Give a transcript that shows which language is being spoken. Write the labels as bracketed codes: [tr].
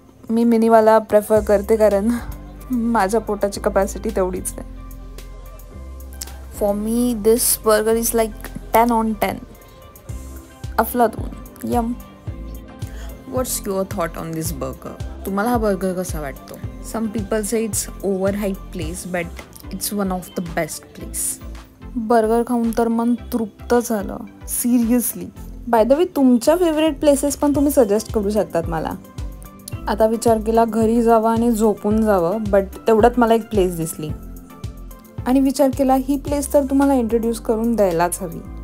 [mr] मी मिनीवाला prefer करते कारण माझ्या पोटाची कपॅसिटी तेवढीच आहे. [en] For me this burger is like 10 on 10. [mr] अफलातून. [en] Yum. What's your thought on this burger? [mr] तुम्हाला हा बर्गर कसा वाटतो? [en] Some people say it's over hype place, but it's one of the best place. [mr] Burger खाऊन तर मन तृप्त झालं सिरियसली. [en] by the way [mr] तुमच्या फेवरेट प्लेसेस पण तुम्ही सजेस्ट करू शकतात मला. आता विचार केला घरी जावं आणि झोपून जावं, बट तेवढ्यात मला एक प्लेस दिसली आणि विचार केला ही प्लेस तर तुम्हाला इंट्रोड्यूस करून द्यायलाच हवी.